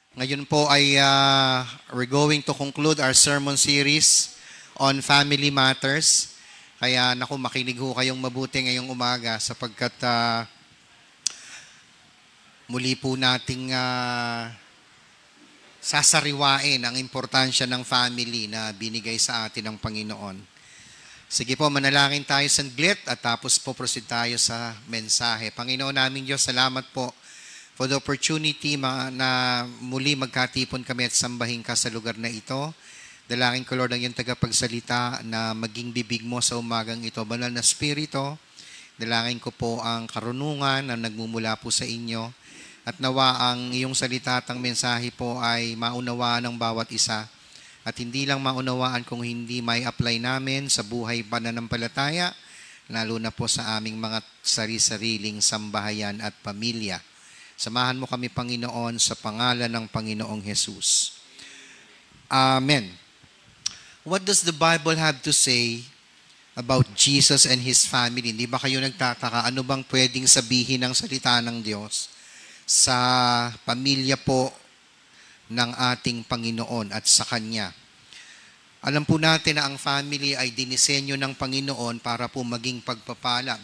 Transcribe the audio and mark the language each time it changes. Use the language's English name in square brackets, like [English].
[Filipino] Ngayon po ay [English] we're going to conclude our sermon series on family matters. [Filipino] Kaya naku, makinig ho kayong mabuti ngayong umaga sapagkat muli po nating sasariwain ang importansya ng family na binigay sa atin ng Panginoon. Sige po, manalangin tayo saglit at tapos po proceed tayo sa mensahe. Panginoon naming Diyos, salamat po [English] for the opportunity [Filipino] na muli magkatipon kami at sambahin ka sa lugar na ito. Dalangin ko, Lord, ang iyong tagapagsalita na maging bibig mo sa umagang ito. Banal na Espiritu, dalangin ko po ang karunungan na nagmumula po sa inyo at nawa ang iyong salita at ang mensahe po ay maunawaan ng bawat isa at hindi lang maunawaan kung hindi may apply namin sa buhay pananampalataya, lalo na po sa aming mga sari-sariling sambahayan at pamilya. Samahan mo kami, Panginoon, sa pangalan ng Panginoong Jesus. Amen. [English] What does the Bible have to say about Jesus and His family? [Filipino] Hindi ba kayo nagtataka? Ano bang pwedeng sabihin ng salita ng Diyos sa pamilya po ng ating Panginoon at sa Kanya? Alam po natin na ang family ay dinisenyo ng Panginoon para po maging pagpapala.